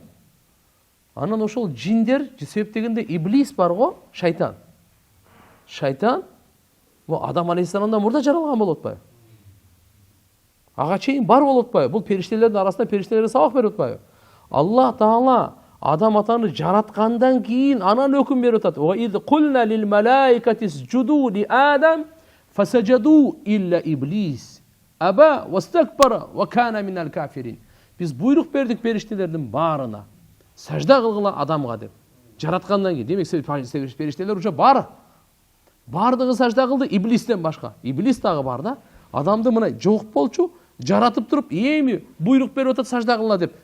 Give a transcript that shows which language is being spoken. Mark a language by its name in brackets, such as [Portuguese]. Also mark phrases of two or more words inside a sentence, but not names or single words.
[Kyrgyz] Анан ошол жиндер себептегенде иблис бар го, шайтан. Шайтан бул Адам алейхиссаламдан мурда жаралган болуп атпайбы? Ага чейин бар болуп атпайбы? Бул периштелердин арасында периштелерге сабак берип атпайбы? Алла Таала Адам атаны жараткандан кийин анан өкүм берип атат. [Arabic] وإذ قلنا للملائكة اسجدوا لآدم فسجدوا إلا إبليس أبى واستكبر وكان من الكافرين. [Kyrgyz] Биз буйрук бердик периштелердин баарына сажда кылгыла Адамга деп. Жараткандан кийин, демек периштелер уже бар. Бардыгы сажда кылды иблистен башка. Иблис дагы бар да. Адамды мына жок болчу, жаратып туруп, эми буйрук берип атат сажда кылла деп.